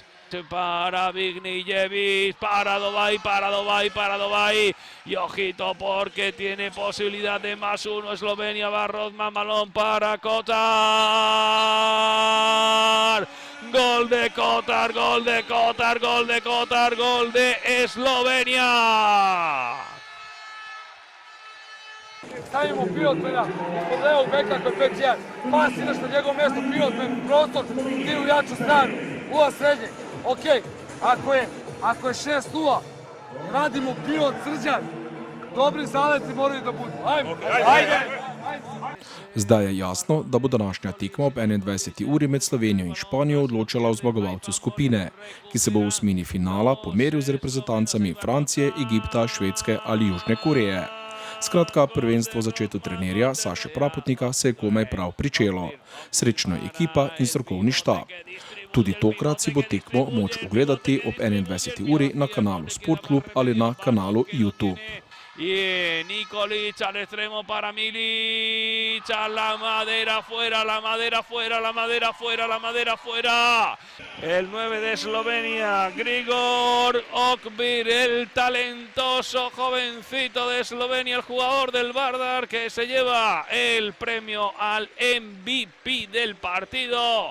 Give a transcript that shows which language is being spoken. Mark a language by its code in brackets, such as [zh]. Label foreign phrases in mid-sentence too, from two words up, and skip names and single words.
[es] Para Vignjević, para Dobaj, y ojito porque tiene posibilidad de +1 Eslovenia, va Rothman, balón para Kotar, gol de Kotar, gol de Eslovenia. [sr] stavimo Pilotmana ispod levog beka koji je 5-1. Pas ideš na njegov mjesto, Pilotman, prostor, ti u jaču stranu, ula srednje. Ok, ako je 6-0, radimo Pilot Srđan. Dobri zaleti moraju da budu. Ajde! [sl] Zdaj je jasno, da bo današnja tekma ob 21. uri med Slovenijo in Španijo odločala o zmagovalcu skupine, ki se bo v osmini finala pomeril z reprezentancami Francije, Egipta, Švedske ali Južne Koreje. Skratka, prvenstvo začeto trenerja Saše Prapotnika se je komaj prav pričelo. Srečno ekipa in strokovni štab. Tudi tokrat si bo tekmo moč ogledati ob 21. uri na kanalu Sportklub ali na kanalu YouTube. [es] Y Nikolic al extremo para Milic, a la madera fuera, la madera fuera, la madera fuera, la madera fuera. El 9 de Eslovenia, Grigor Okbir, el talentoso jovencito de Eslovenia, el jugador del Vardar que se lleva el premio al MVP del partido.